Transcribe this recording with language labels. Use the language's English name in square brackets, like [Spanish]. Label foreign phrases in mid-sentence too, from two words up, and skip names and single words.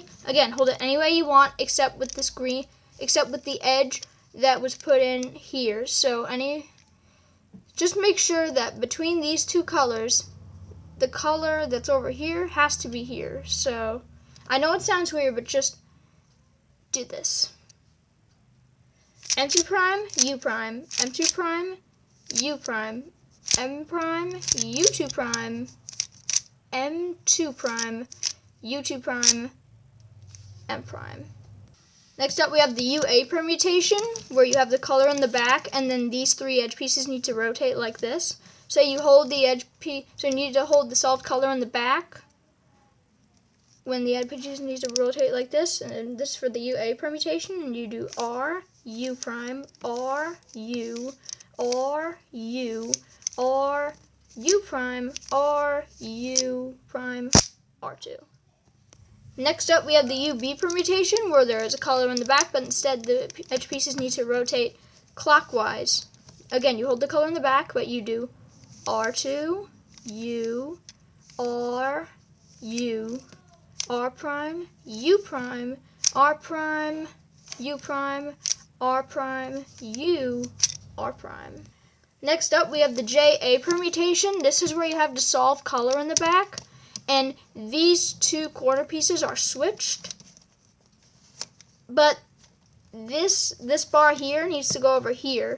[English] Again, hold it any way you want, except with this green, except with the edge that was put in here. So just make sure that between these two colors, the color that's over here has to be here. So I know it sounds weird, but just do this. M2 prime, U prime, M2 prime, U prime, M prime, U2 prime, M2 prime, U2 prime, M prime. Next up, we have the UA permutation, where you have the color in the back, and then these 3 edge pieces need to rotate like this. So you hold the edge piece, so you need to hold the solid color in the back when the edge pieces need to rotate like this, and this for the UA permutation, and you do R, U prime, R, U, R, U, R, U prime, R, U prime, R2. Next up, we have the UB permutation, where there is a color in the back, but instead the edge pieces need to rotate clockwise. Again, you hold the color in the back, but you do R2, U, R, U, R prime, U prime, R prime, U prime, R prime, U, R prime. Next up, we have the JA permutation. This is where you have to solve color in the back, and these 2 corner pieces are switched, but this bar here needs to go over here.